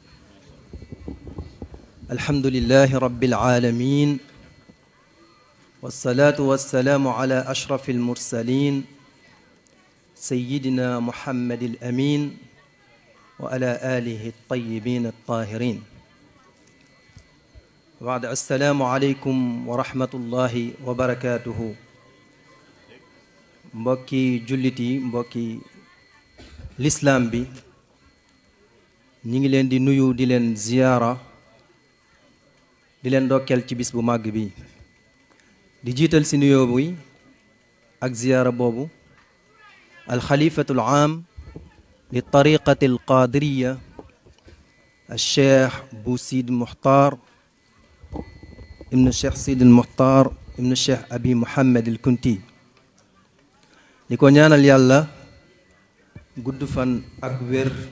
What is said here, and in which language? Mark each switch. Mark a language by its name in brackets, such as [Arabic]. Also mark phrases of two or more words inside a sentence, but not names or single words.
[Arabic] الحمد لله رب العالمين والصلاة والسلام على أشرف المرسلين سيدنا محمد الأمين وعلى آله الطيبين الطاهرين. بعد السلام عليكم ورحمة الله وبركاته. [Wolof] mbokki jullit yi mbokki lislaam bi ñi ngi leen di nuyu di leen ziyaara di leen ndokkeel ci bis bu màgg bi di jiital ci nuyoo bi ak ziyaara boobu [Arabic] الخليفة العام للطريقة القادرية الشيخ [Wolof] bu Sid Muxtaar ibnu cheikh Sid Muxtaar ibnu cheikh Abi Muhammad al Kunti di ko ñaanal yàlla gudd fan ak wér